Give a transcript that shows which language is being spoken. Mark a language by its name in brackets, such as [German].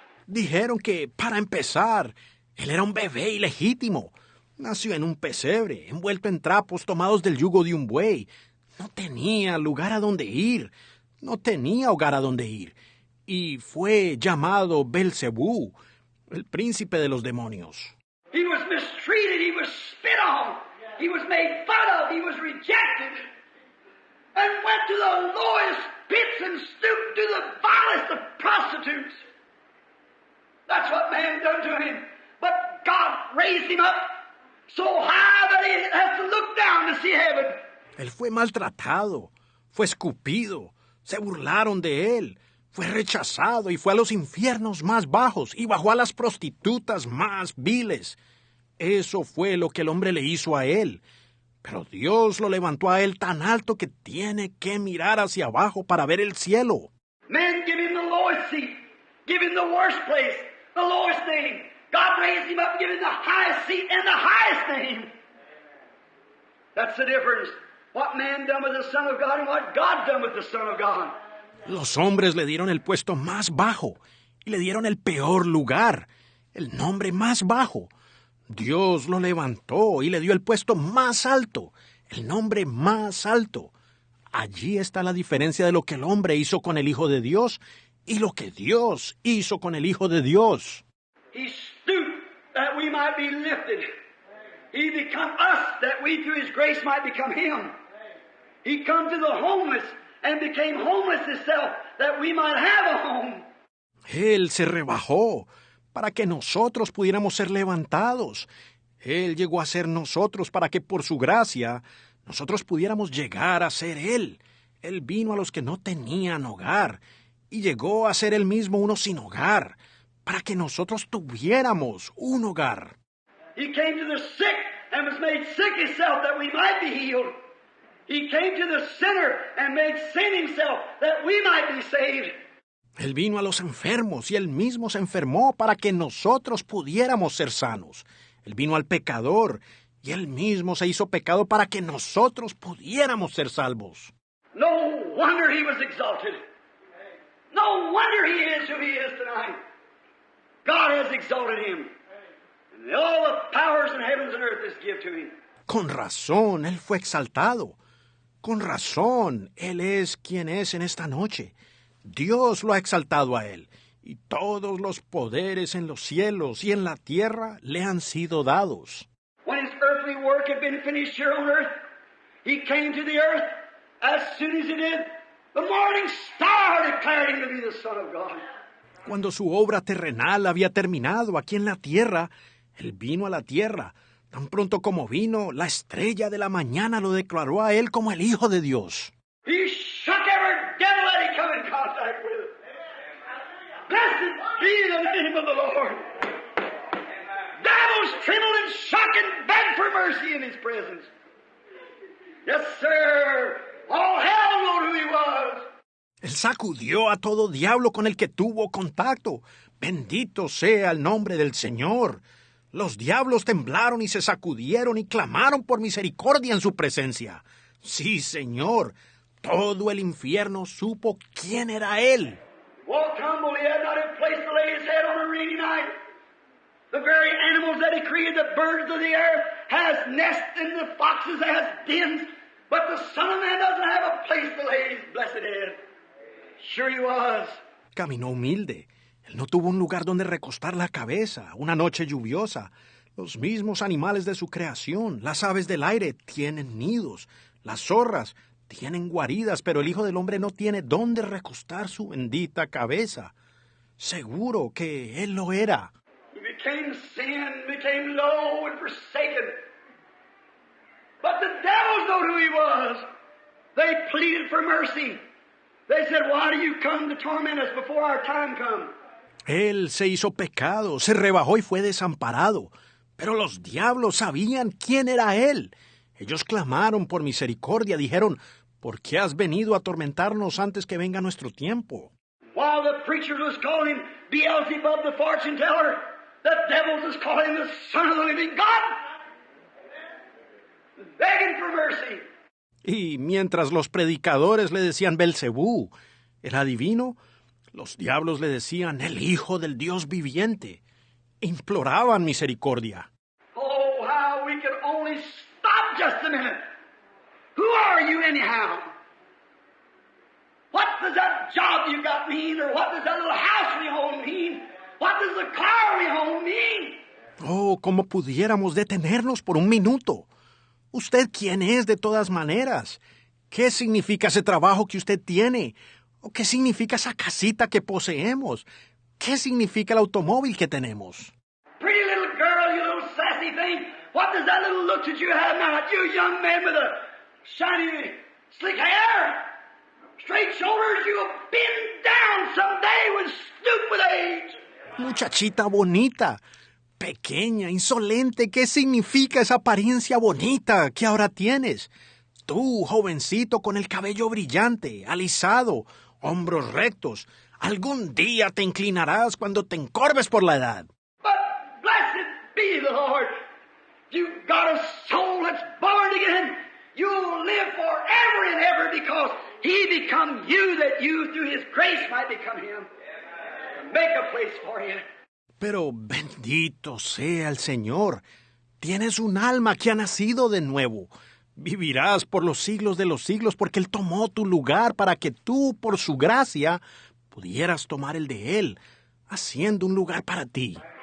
[Spanish] Dijeron que, para empezar, él era un bebé ilegítimo. Nació en un pesebre, envuelto en trapos tomados del yugo de un buey. No tenía lugar a donde ir. No tenía hogar a donde ir. Y fue llamado Belcebú, el príncipe de los demonios. [English] He was mistreated. He was spit on. He was made fun of. He was rejected. And went to the lowest pits and stooped to the vilest of prostitutes. That's what man done to him. But God raised him up so high that he has to look down to see heaven. [Spanish] Él fue maltratado, fue escupido, se burlaron de él, fue rechazado y fue a los infiernos más bajos y bajó a las prostitutas más viles. Eso fue lo que el hombre le hizo a él. Pero Dios lo levantó a él tan alto que tiene que mirar hacia abajo para ver el cielo. [English] Men give him the lowest seat, give him the worst place, the lowest name. God raised him up and gave him the highest seat and the highest name. That's the difference. What man done with the Son of God and what God done with the Son of God. [Spanish] Los hombres le dieron el puesto más bajo y le dieron el peor lugar, el nombre más bajo. Dios lo levantó y le dio el puesto más alto, el nombre más alto. Allí está la diferencia de lo que el hombre hizo con el Hijo de Dios y lo que Dios hizo con el Hijo de Dios. [English] He stooped that we might be lifted. He become us that we through His grace might become Him. He come to the homeless and became homeless Himself that we might have a home. [Spanish] Él se rebajó para que nosotros pudiéramos ser levantados. Él llegó a ser nosotros para que por su gracia nosotros pudiéramos llegar a ser Él. Él vino a los que no tenían hogar y llegó a ser Él mismo uno sin hogar, para que nosotros tuviéramos un hogar. [English] He came to the sick and was made sick Himself that we might be healed. He came to the sinner and made sin Himself that we might be saved. [Spanish] Él vino a los enfermos y Él mismo se enfermó para que nosotros pudiéramos ser sanos. Él vino al pecador y Él mismo se hizo pecado para que nosotros pudiéramos ser salvos. [English] No wonder He was exalted. No wonder He is who He is tonight. God has exalted Him. And all the powers in heavens and earth is given to Him. [Spanish] Con razón, Él fue exaltado. Con razón, Él es quien es en esta noche. Dios lo ha exaltado a Él, y todos los poderes en los cielos y en la tierra le han sido dados. [English] When His earthly work had been finished here on earth, He came to the earth. As soon as He did, the morning star declared Him to be the Son of God. [Spanish] Cuando su obra terrenal había terminado aquí en la tierra, Él vino a la tierra. Tan pronto como vino, la estrella de la mañana lo declaró a Él como el Hijo de Dios. [English] He shook every devil that He come in contact with. Blessed be the name of the Lord. Devils trembled and shook and begged for mercy in his presence. Yes, sir. All hell knew who he was. [Spanish] Él sacudió a todo diablo con el que tuvo contacto. Bendito sea el nombre del Señor. Los diablos temblaron y se sacudieron y clamaron por misericordia en su presencia. Sí, Señor, todo el infierno supo quién era Él. [English] Walked humble, he had not a place to lay his head on a rainy night. The very animals that he created, the birds of the air, has nests and the foxes has dens, but the Son of Man doesn't have a place to lay his blessed head. Sure he was. [Spanish] Caminó humilde. Él no tuvo un lugar donde recostar la cabeza, una noche lluviosa. Los mismos animales de su creación, las aves del aire, tienen nidos. Las zorras tienen guaridas, pero el Hijo del Hombre no tiene dónde recostar su bendita cabeza. Seguro que Él lo era. [English] He became sin, became low and forsaken. But the devils know who he was. They pleaded for mercy. They said, why do you come to torment us before our time comes? [Spanish] Él se hizo pecado, se rebajó y fue desamparado. Pero los diablos sabían quién era Él. Ellos clamaron por misericordia, dijeron, ¿por qué has venido a atormentarnos antes que venga nuestro tiempo? [English] While the preachers was calling him Beelzebub the fortune teller, the devils was calling him the Son of the living God, begging for mercy. [Spanish] Y mientras los predicadores le decían Belcebú, el adivino, los diablos le decían el Hijo del Dios viviente. Imploraban misericordia. [English] Oh, how we could only stop just a minute. Who are you anyhow? What does that job you got mean? Or what does that little house we own mean? What does the car we own mean? [Spanish] Oh, ¿cómo pudiéramos detenernos por un minuto? ¿Usted quién es de todas maneras? ¿Qué significa ese trabajo que usted tiene? ¿O qué significa esa casita que poseemos? ¿Qué significa el automóvil que tenemos? [English] Pretty little girl, you little sassy thing. What does that little look that you have now? You young man with a shiny, slick hair, straight shoulders, you'll bend down someday with stoop with age. [Spanish] Muchachita bonita, pequeña, insolente, ¿qué significa esa apariencia bonita que ahora tienes? Tú, jovencito con el cabello brillante, alisado, hombros rectos, algún día te inclinarás cuando te encorves por la edad. [English] But blessed be the Lord. You've got a soul that's born again. You'll live forever and ever because He become you, that you through His grace might become Him. Make a place for you. [Spanish] Pero bendito sea el Señor. Tienes un alma que ha nacido de nuevo. Vivirás por los siglos de los siglos porque Él tomó tu lugar para que tú, por su gracia, pudieras tomar el de Él, haciendo un lugar para ti.